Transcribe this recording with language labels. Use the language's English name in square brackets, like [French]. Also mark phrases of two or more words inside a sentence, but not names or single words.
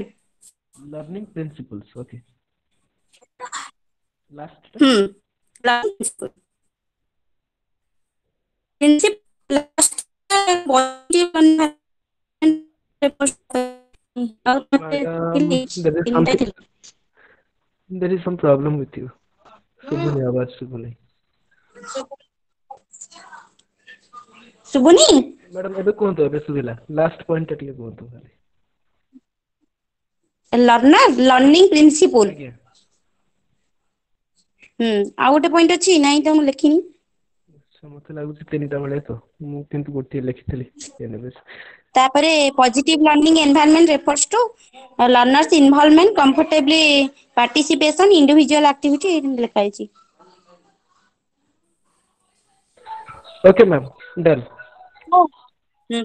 [English] learning principles okay last [Odia] ହୁଁ ପ୍ରିନ୍ସିପୁଲ madam ତିନିଟା ଥିଲା। [English] there is some problem with you [Odia] ଶୁଭୁନି ଆବାଜ ଶୁଭୁନି ଶୁଭୁନି? ମ୍ୟାଡ଼ାମ ଏବେ କୁହନ୍ତୁ ଏବେ ଶୁଭିଲା [English] last point [Odia] ଟା ଟିକେ କୁହନ୍ତୁ ଖାଲି [English] learning principle. [Odia] ଆଜ୍ଞା ଆଉ ଗୋଟେ ପଏଣ୍ଟ ଅଛି ନାଇଁ ତ ମୁଁ ଲେଖିନି। ମତେ ଲାଗୁଛି ତିନିଟା ଭଳିଆ ତ ମୁଁ କିନ୍ତୁ ଗୋଟିଏ ଲେଖିଥିଲି anyways [English] ତାପରେ positive learning environment refers to learners involvement comfortably participation individual activity [Odia] ଲେଖା ହେଇଛି। [English] okay ma'am done [Odia] ହୁଁ